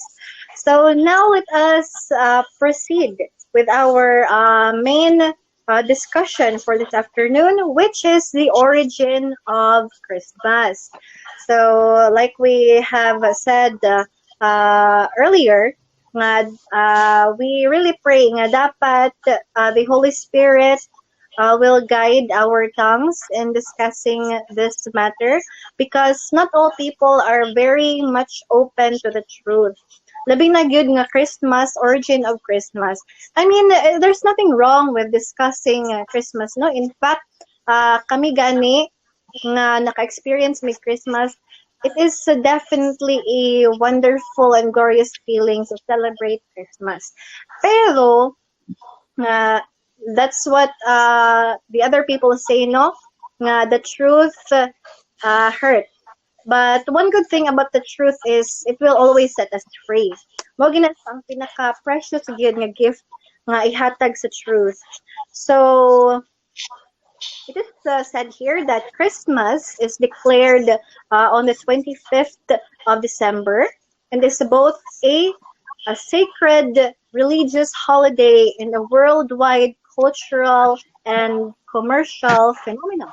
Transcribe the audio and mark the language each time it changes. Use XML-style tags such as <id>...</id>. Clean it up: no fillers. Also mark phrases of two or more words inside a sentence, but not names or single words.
<en>So now let us proceed with our main discussion for this afternoon, which is the origin of Christmas. So like we have said earlier, we really pray</en> <hil>nga dapat</hil> <en>the Holy Spirit will guide our tongues in discussing this matter, because not all people are very much open to the truth.</en> <hil>Labing na gyud nga Christmas,</hil> <en>origin of Christmas. I mean, there's nothing wrong with discussing Christmas, no? In fact,</en> <hil>kami gani nga naka-experience may Christmas,</hil> <en>it is definitely a wonderful and glorious feeling to celebrate Christmas. Pero, that's what the other people say, no? Nga the truth hurts. But one good thing about the truth is it will always set us free.</en> <hil>Mo gina ang pinaka-precious gyud nga gift nga ihatag sa truth.</hil> <en>So it is said here that Christmas is declared on the 25th of December, and is both a sacred religious holiday and a worldwide cultural and commercial phenomenon.</en>